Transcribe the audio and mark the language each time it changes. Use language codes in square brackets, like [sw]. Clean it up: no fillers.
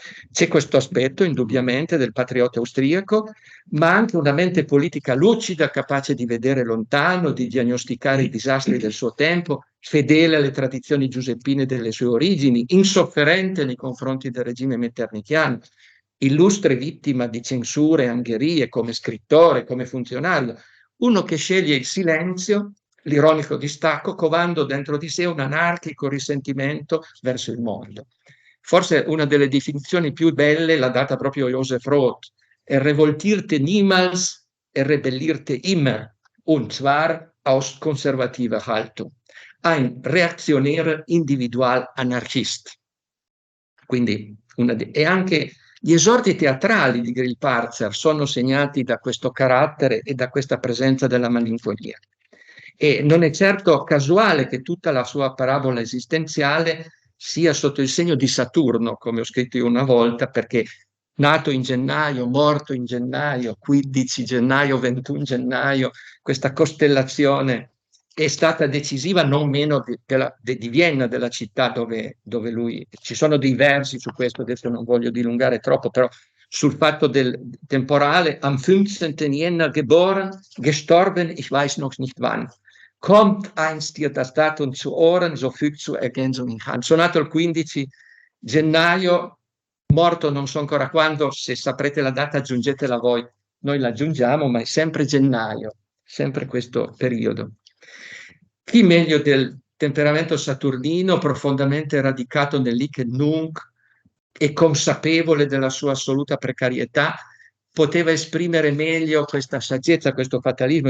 [it] C'è questo aspetto indubbiamente del patriota austriaco, ma anche una mente politica lucida, capace di vedere lontano, di diagnosticare i disastri del suo tempo, fedele alle tradizioni giuseppine delle sue origini, insofferente nei confronti del regime metternichiano, illustre vittima di censure e angherie come scrittore, come funzionario, uno che sceglie il silenzio, l'ironico distacco, covando dentro di sé un anarchico risentimento verso il mondo. Forse una delle definizioni più belle l'ha data proprio Joseph Roth: [de] revoltirte niemals, rebellirte immer, und zwar aus konservativer Haltung. Ein reaktionär individual anarchist. [it] Quindi e anche gli esordi teatrali di Grillparzer sono segnati da questo carattere e da questa presenza della malinconia. E non è certo casuale che tutta la sua parabola esistenziale sia sotto il segno di Saturno, come ho scritto io una volta, perché nato in gennaio, morto in gennaio, 15 gennaio, 21 gennaio, questa costellazione è stata decisiva non meno di Vienna, della città dove lui. Ci sono dei versi su questo, adesso non voglio dilungare troppo, però sul fatto del temporale: [de] am 15. Jänner geboren, gestorben, ich weiß noch nicht wann. Kommt einst dir das Datum zu Ohren, so fügt zur Ergänzung in Hand. [it] Sono nato il 15 gennaio, morto non so ancora quando, se saprete la data aggiungetela voi, noi la aggiungiamo, ma è sempre gennaio, sempre questo periodo. Chi meglio del temperamento saturnino, profondamente radicato nell'Hic et Nunc e consapevole della sua assoluta precarietà, poteva esprimere meglio questa saggezza, questo fatalismo?